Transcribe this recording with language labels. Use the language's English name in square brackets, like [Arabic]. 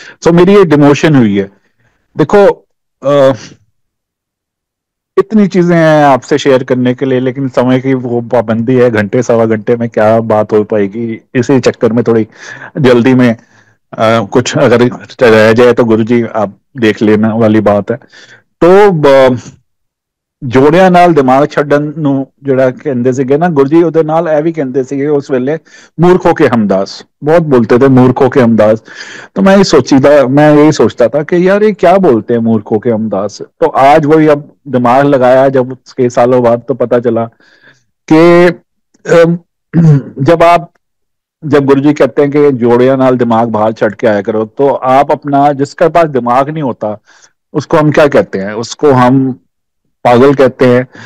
[Hindi] सो मेरी ये डिमोशन हुई है। देखो इतनी चीजें हैं आपसे शेयर करने के लिए, लेकिन समय की वो पाबंदी है, घंटे सवा घंटे में क्या बात हो पाएगी। इसी चक्कर में थोड़ी जल्दी में कुछ अगर रह जाए तो गुरुजी आप देख लेना वाली बात है। [Punjabi] तो ਜੋੜਿਆਂ ਨਾਲ ਦਿਮਾਗ ਛੱਡਣ ਨੂੰ ਜਿਹੜਾ ਕਹਿੰਦੇ ਸੀਗੇ ਨਾ ਗੁਰੂ ਜੀ, ਉਹਦੇ ਨਾਲ ਇਹ ਵੀ ਕਹਿੰਦੇ ਸੀਗੇ उस वेले, मूर्ख हो के हमदास, [Hindi] बहुत बोलते थे मूर्ख हो के हमदास। तो मैं यही सोचता था कि यार ये क्या बोलते हैं मूर्ख हो के हमदास। तो आज वही अब दिमाग लगाया जब कई सालों बाद, तो पता चला कि जब आप जब गुरुजी कहते हैं कि [Punjabi] जोड़िया नाल दिमाग बाहर छड़ के आया करो, [Hindi] तो आप अपना, जिसके पास दिमाग नहीं होता उसको हम क्या कहते हैं, उसको हम पागल कहते हैं।